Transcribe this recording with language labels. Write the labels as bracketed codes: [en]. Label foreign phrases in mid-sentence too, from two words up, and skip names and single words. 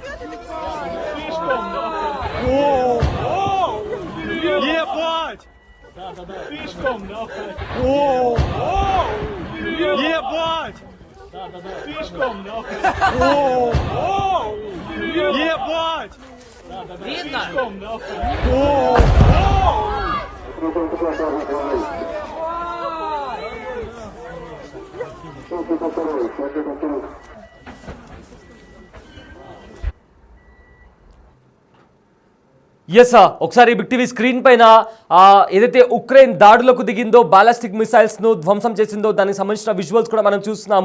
[ru] Слишком, нахуй. Ебать! Слишком, нахуй. Ебать! Слишком, нахуй. О! Ебать! Видно? Слишком, нахуй. [te] ఎస్ ఒకసారి బిగ్ టీవీ స్క్రీన్ పైన ఏదైతే ఉక్రెయిన్ దాడులకు దిగిందో [en] ballistic missilesను [te] ధ్వంసం చేసిందో దానికి సంబంధించిన విజువల్స్ కూడా మనం చూస్తున్నాము.